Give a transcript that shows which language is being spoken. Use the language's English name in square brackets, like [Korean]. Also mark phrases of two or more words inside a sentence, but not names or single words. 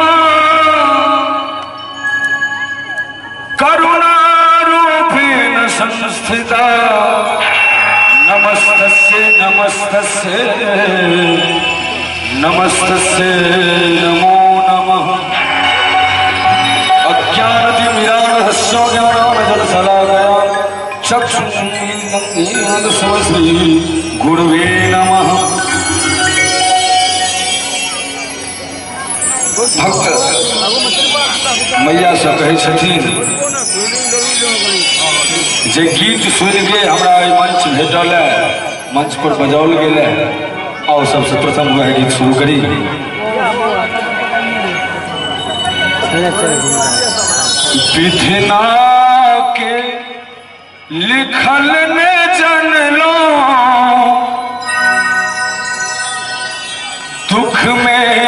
[Sanskrit] करुणारूपेण संस्थिता नमस्तस्यै नमस्तस्यै नमस्तस्यै नमो नमः। अज्ञानतिमिरान्धस्य ज्ञानाञ्जनशलाकया चक्षुरुन्मीलितं तस्मै गुरवे नमः। [Maithili] भक्त मैया सब कहे छथिन जे गीत सुन के हमरा मंच भेटल है, मंच पर बजाओल गेल है। आओ सबसे प्रथम वह गीत शुरू करी। विधिना के लिखल ने जन लो दुख में